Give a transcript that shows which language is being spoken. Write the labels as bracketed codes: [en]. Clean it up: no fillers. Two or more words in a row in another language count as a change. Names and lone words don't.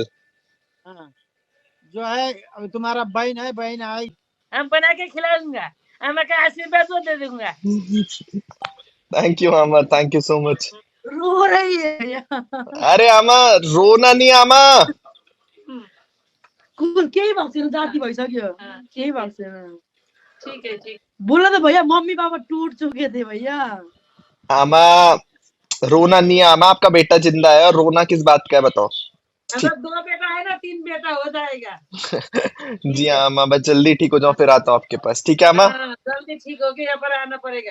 [hi] हाँ। जो है अभी तुम्हारा बहन है, बहन आई। हम बना के खिला दूंगा, अम्मा का आशीर्वाद वो दे दूंगा। [en] thank you mama, thank you so much. [hi] रो रही है। अरे आमा, रोना नहीं आमा। [ne] कुल केही भएको छैन, जाति भइसक्यो, केही भएको छैन। [hi] ठीक है ठीक। [ne] बोल्न त [hi] भैया मम्मी पापा टूट चुके थे भैया। आमा रोना नहीं है आमा, आपका बेटा जिंदा है और रोना किस बात का है बताओ। अगर 2 बेटा है ना 3 बेटा हो जाएगा। जी हाँ आमा, बस जल्दी ठीक हो जाओ फिर आता हूँ आपके पास, ठीक है आमा। हाँ, जल्दी ठीक होके यहाँ पर आना पड़ेगा।